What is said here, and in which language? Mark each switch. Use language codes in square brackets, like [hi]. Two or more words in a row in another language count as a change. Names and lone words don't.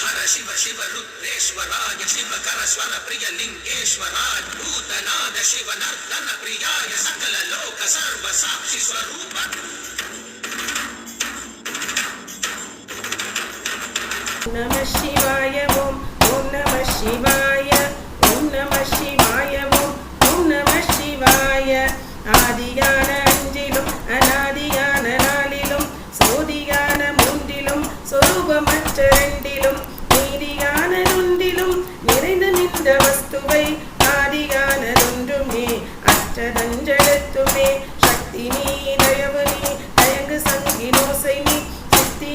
[sa] शिव शिव रुद्रेश्वराय शिवकर स्वर प्रिय लिंगेश्वराय भूतनाद शिव नर्तन प्रियाय सकल लोक सर्व साक्षी स्वरूप नमः शिवाय ओम नमः शिवाय ओम नमः शिवाय ओम नमः शिवाय [ta] आदिயான அஞ்சிலும் அநாதியான நாளிலும் சோதியான மூன்றிலும் சொரூபமற்ற ரெண்டிலும் நீதியான நொன்றிலும் நிறைந்து நின்ற வஸ்துவை ஆதியானதொன்றுமே அற்றதஞ்செழுத்துமே சக்தி நீ தயவு நீ தயங்கு சங்கினோசை நீ சித்தி